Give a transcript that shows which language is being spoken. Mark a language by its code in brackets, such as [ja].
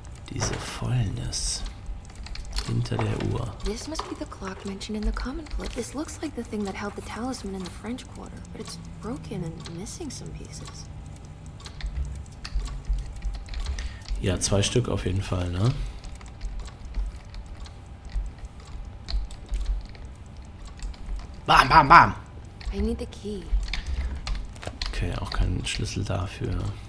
[de] Diese Fäulnis hinter der Uhr. [en] This must be the clock mentioned in the common book. This looks like the thing that held the talisman in the French Quarter, but it's broken and missing some pieces. [de] Ja, 2 Stück auf jeden Fall, ne? Bam, bam, bam! [en] I need the key. [de] Okay, auch kein Schlüssel dafür.